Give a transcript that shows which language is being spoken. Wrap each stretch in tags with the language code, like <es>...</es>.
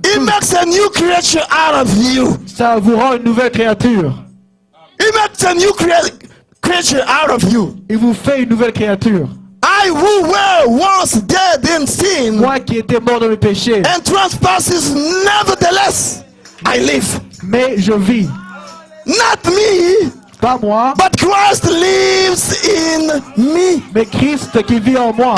<en>He makes a new creature out of you.</en> <fr>Ça vous rend une nouvelle créature.</fr> <en>He makes a new creature out of you.</en> <fr>Il vous fait une nouvelle créature.</fr> <en>I who were once dead in sin</en> <fr>Moi qui étais mort dans le péché,</fr> <en>and trespasses, nevertheless I live.</en> <fr>mais je vis.</fr> <en>Not me,</en> <fr>Pas moi,</fr> <en>but Christ lives in me.</en> <fr>mais Christ qui vit en moi.</fr>